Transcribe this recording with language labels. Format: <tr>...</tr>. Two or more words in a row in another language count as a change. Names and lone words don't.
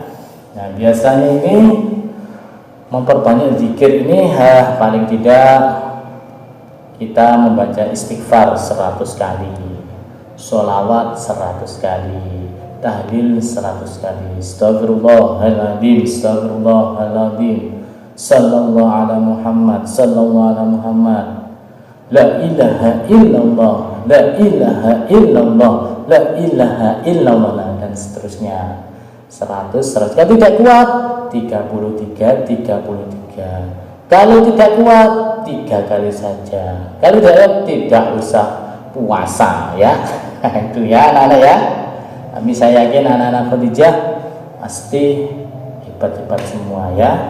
<id>Nah, biasanya ini memperbanyak zikir ini paling tidak kita membaca istighfar 100 kali, sholawat 100 kali, tahlil 100 kali,</id> <ar>أستغفر الله العظيم، أستغفر الله العظيم, صلى الله على محمد، صلى الله على محمد، لا إله إلا الله، لا إله إلا الله، لا إله إلا الله,</ar> <id>dan seterusnya. 100. Kalau tidak kuat 33. Kalau tidak kuat 3 kali saja. Kalau tidak usah puasa ya. Itu ya anak-anak ya. Kami saya yakin anak-anak Khadijah pasti hebat-hebat semua ya.</id>